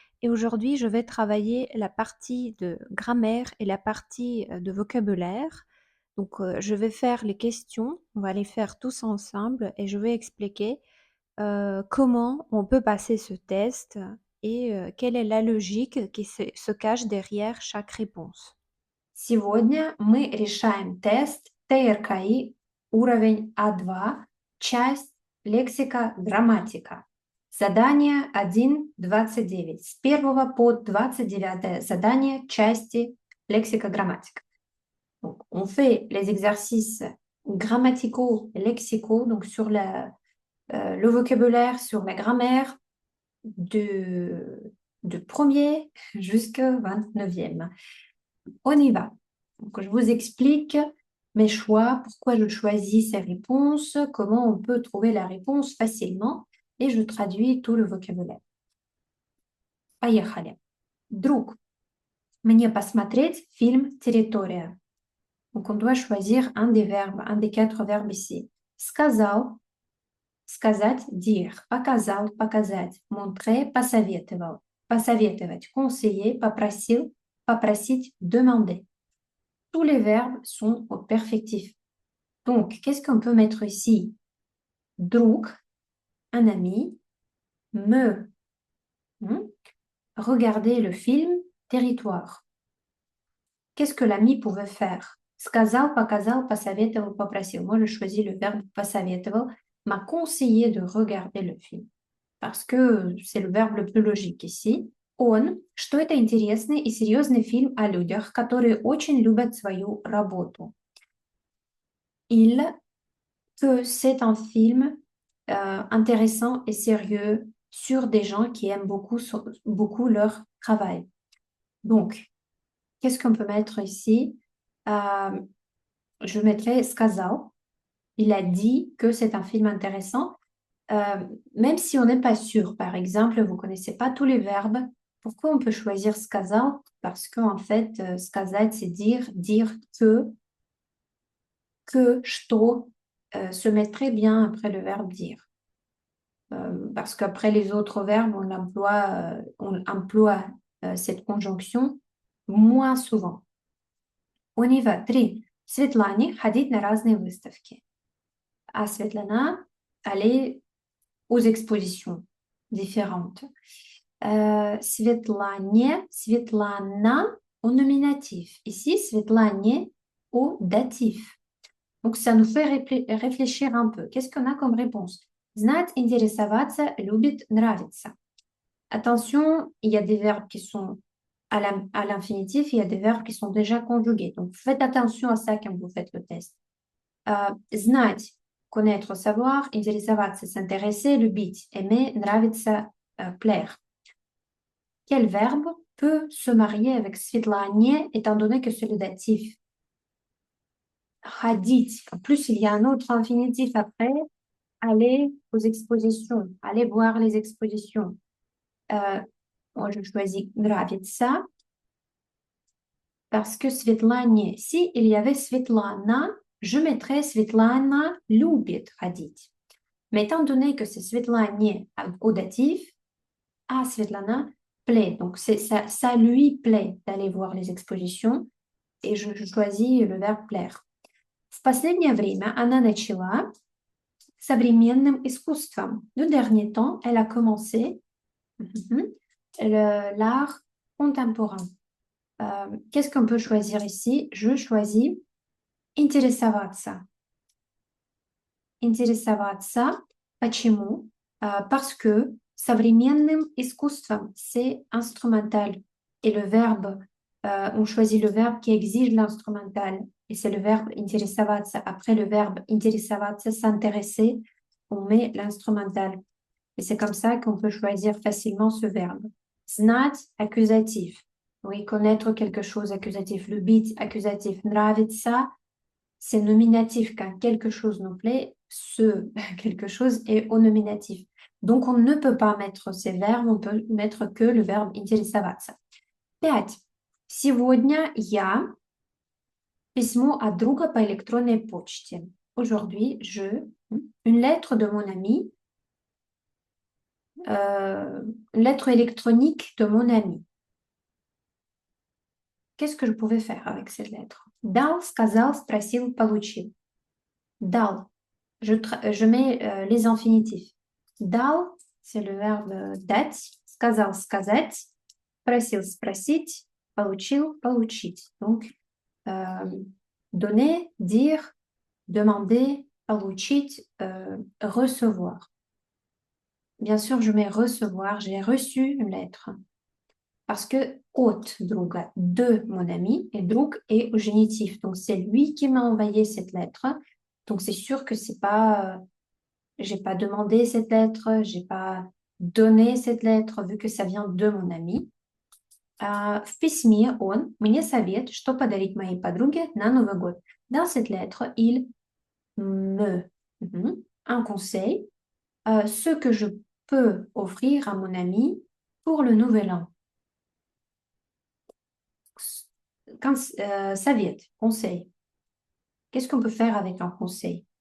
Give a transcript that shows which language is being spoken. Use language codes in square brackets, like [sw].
[fr] Et aujourd'hui, je vais travailler la partie de grammaire et la partie de vocabulaire. Donc, je vais faire les questions, on va les faire tous ensemble et je vais expliquer comment on peut passer ce test et quelle est la logique qui se cache derrière chaque réponse. [ru] Сегодня мы решаем тест ТРКИ уровень А2, часть лексика, грамматика. Задание 1.29. С 1 по 29 задание части лексика, грамматика. [fr] Donc, on fait les exercices grammaticaux et lexicaux, donc sur le vocabulaire, sur la grammaire, de premier jusqu'au 29e. On y va. Donc, je vous explique mes choix, pourquoi je choisis ces réponses, comment on peut trouver la réponse facilement, et je traduis tout le vocabulaire. [ru] Поехали. Друг, мне посмотреть фильм «Территория». [fr] Donc, on doit choisir un des verbes, un des 4 verbes ici. [ru] Сказал, сказать, dire. Показал, показать. Montrer, посоветовал. Посоветовать, conseiller, попросил, попросить, demander. [fr] Tous les verbes sont au perfectif. Donc, qu'est-ce qu'on peut mettre ici? Друг, un ami, me, regarder le film Territoire. Qu'est-ce que l'ami pouvait faire? [ru] Сказал, показал, посоветовал, попросил. [fr] Moi, je choisis le verbe посоветовал, m'a conseillé de regarder le film. Parce que c'est le verbe le plus logique ici. [ru] Он, что это интересный и серьезный фильм о людях, которые очень любят свою работу. [fr] Il, que c'est un film intéressant et sérieux sur des gens qui aiment beaucoup leur travail. Donc, qu'est-ce qu'on peut mettre ici? Je mettrai сказал. Il a dit que c'est un film intéressant. Même si on n'est pas sûr, par exemple, vous ne connaissez pas tous les verbes, pourquoi on peut choisir сказал? Parce qu'en fait, сказать, c'est dire, dire que, что, se met très bien après le verbe dire. Parce qu'après les autres verbes, on emploie cette conjonction moins souvent. On y va. 3. [ru] Светлане ходить на разные выставки. [fr] À Svetlana, aller aux expositions différentes. Светлане, Svetlana au nominatif. Ici, Svetlane au datif. Donc, ça nous fait réfléchir un peu. Qu'est-ce qu'on a comme réponse? [ru] Знать, интересоваться, любит, нравится. [fr] Attention, il y a des verbes qui sont à l'infinitif, il y a des verbes qui sont déjà conjugués. Donc, faites attention à ça quand vous faites le test. Знать, connaître, savoir, интересоваться, s'intéresser, любить, aimer, нравится, plaire. Quel verbe peut se marier avec Svetlane étant donné que c'est le datif? [ru] Ходить. [fr] En plus, il y a un autre infinitif après. Aller aux expositions. Aller voir les expositions. Moi, je choisis нравится. Parce que Svetlane, si il y avait Svetlana, je mettrais Svetlana [ru] любит ходить. [fr] Mais étant donné que c'est Svetlane au datif, à Svetlana plaît. Donc, ça lui plaît d'aller voir les expositions. Et je choisis le verbe plaire. [ru] В последнее время она начала современным искусством. [fr] De dernier temps, elle a commencé l'art contemporain. Qu'est-ce qu'on peut choisir ici? Je choisis интересоваться. [ru] Интересоваться. Почему? [fr] Parce que [ru] современным искусством, [fr] c'est instrumental. Et le verbe, on choisit le verbe qui exige l'instrumental. Et c'est le verbe интересоваться. Après le verbe интересоваться, s'intéresser, on met l'instrumental. Et c'est comme ça qu'on peut choisir facilement ce verbe. Знать, accusatif. Oui, connaître quelque chose, accusatif. Любить, accusatif. Нравится, c'est nominatif. Quand quelque chose nous plaît, ce quelque chose est au nominatif. Donc, on ne peut pas mettre ces verbes, on peut mettre que le verbe интересоваться. 5. [ru] Сегодня я письмо от друга по электронной почте. [fr] Aujourd'hui, une lettre de mon ami, une lettre électronique de mon ami. Qu'est-ce que je pouvais faire avec cette lettre? [ru] Дал, сказал, спросил, получил. [fr] Дал. Je mets les infinitifs. Дал, c'est le verbe дать. [ru] Сказал, сказать. Спросил, спросить. Получил, получить. [fr] Donc, donner, dire, demander, получить, recevoir. Bien sûr, je mets recevoir. J'ai reçu une lettre. Parce que [ru] от друга, [fr] de mon ami, et друг est au génitif. Donc, c'est lui qui m'a envoyé cette lettre. Donc, c'est sûr que c'est pas, j'ai pas demandé cette lettre, j'ai pas donné cette lettre, vu que ça vient de mon ami. [ru] В письме он мне совет, что подарить моей подруге на Новый год. [fr] Dans cette lettre, il me un conseil, ce que je peux offrir à mon ami pour le nouvel an. Quand, совет, conseil. Qu'est-ce qu'on peut faire avec un conseil?